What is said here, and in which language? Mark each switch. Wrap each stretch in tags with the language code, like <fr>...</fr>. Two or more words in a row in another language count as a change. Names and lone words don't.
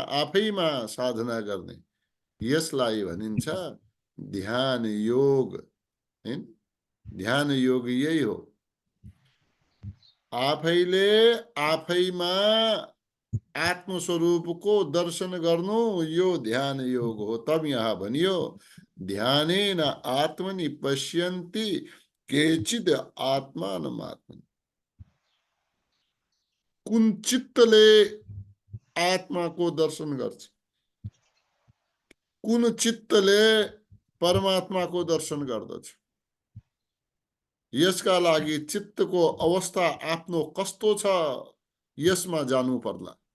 <ne>आफैमा साधना गर्ने, यसलाई भनिन्छ ध्यान योग, हैन? ध्यान योग यही हो। आफैले आफैमा आत्मस्वरूपको दर्शन गर्नु, यो ध्यान योग हो। तब यहाँ भनियो</ne> <sa>ध्यानेन आत्मनि पश्यन्ति केचिद आत्मानमात्मनि।</sa> <ne>कुन चित्तले आत्माको दर्शन गर्छ? कुन चित्तले परमात्माको दर्शन गर्दछ? यसका लागि चित्तको अवस्था आफ्नो कस्तो छ, यसमा जानु पर्ला।</ne>